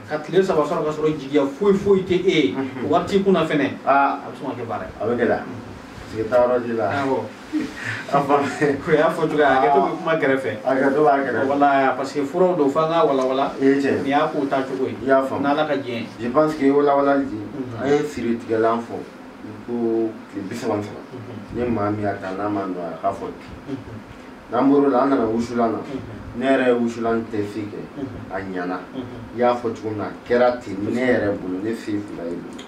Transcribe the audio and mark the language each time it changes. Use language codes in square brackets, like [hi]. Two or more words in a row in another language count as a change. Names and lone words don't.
[bm] ka tile saba sɔrɔ ka sɔrɔ jigiya foyi foyi tɛ e ye, Mhm. wari t'i kunna fɛnɛ, Aa. a bɛ sɔn ka kɛ baara ye. A bɛ gɛlɛya. Mhm. Sigi taayɔrɔ t'i la. Awɔ. A faamu. O y'a fɔ cogoya, hakɛto bɛ kuma kɛrɛfɛ. Hakɛto b'a kɛrɛfɛ. Wala, [fr] parce que [bm] furaw don, f'an ka wala wala. I ye tiɲɛ. Nin y'a ko ta cogo ye. I y'a faamu. N'Ala ka jɛn ye. [fr] Je pense que [bm] i walawalali di, Mhm. an ye siri tigɛlan fɔ, ko tile bi saba ni saba. Mhm. Ni maa min y'a ta, n'a ma nɔgɔya, a k'a fɔ ten. Mhm. N'an bɔr'o la, an nana wusulan na. Mhm. Ne yɛrɛ ye wusulan test kɛ, Mhm. a ɲana. Mhm. I y'a fɔ cogo min na, a kɛra ten, ne yɛrɛ bolo, ne se fila ye bolo.